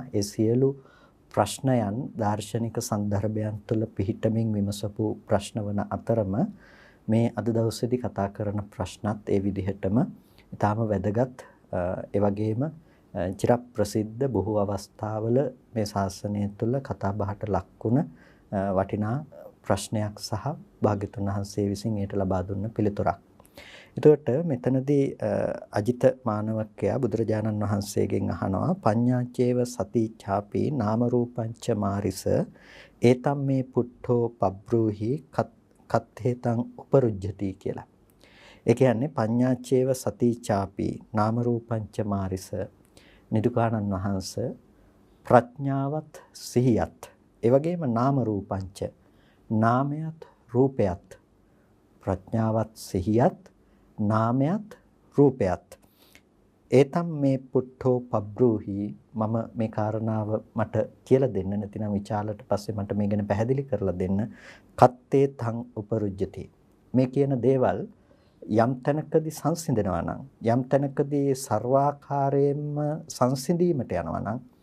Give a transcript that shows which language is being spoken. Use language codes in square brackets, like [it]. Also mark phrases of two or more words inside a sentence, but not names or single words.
[si] ඒ සියලු ප්‍රශ්නයන් දාර්ශනික සන්දර්භයන් තුළ පිහිටමින් විමසපු ප්‍රශ්න වන අතරම මේ අද දවසේදී කතා කරන ප්‍රශ්නත් ඒ විදිහටම ඊටාම වැදගත් ඒ වගේම චිරප්‍රසිද්ධ බොහෝ අවස්ථාවල මේ ශාසනය තුළ කතා බහට ලක්ුණ වටිනා ප්‍රශ්නයක් සහ භාග්‍යතුන් වහන්සේ විසින් ඒට ලබා දුන්න පිළිතුරක්. එතකොට මෙතනදී අජිත මානවකයා බුදුරජාණන් වහන්සේගෙන් අහනවා [pi] පඤ්ඤාචේව සති ඡාපි නාම රූපංච මාරිස ඒතම් මේ පුට්ඨෝ පබ්‍රූහි කත්තේතං උපරුජ්ජති [si] කියලා. ඒ කියන්නේ [pi] පඤ්ඤාචේව සතිචාපි නාම රූපංච මාරිස [si] නිදුකානන් වහන්සේ ප්‍රඥාවත් සිහියත් ඒ වගේම නාම රූපංච නාමයත් රූපයත් ප්‍රඥාවත් සිහියත් නාමයත් රූපයත් [pi] ඒතම් මේ පුට්ඨෝ පබ්‍රූහි [si] මම මේ කාරණාව මට කියලා දෙන්න නැතිනම් විචාලට පස්සේ මට මේ ගැන පැහැදිලි කරලා දෙන්න [pi] කත්තේ තං උපරුජ්ජති [si] මේ කියන දේවල් යම් තැනකදී සංසිඳනවා නම් යම් තැනකදී ਸਰවාකාරයෙන්ම සංසිඳීමට යනවා නම්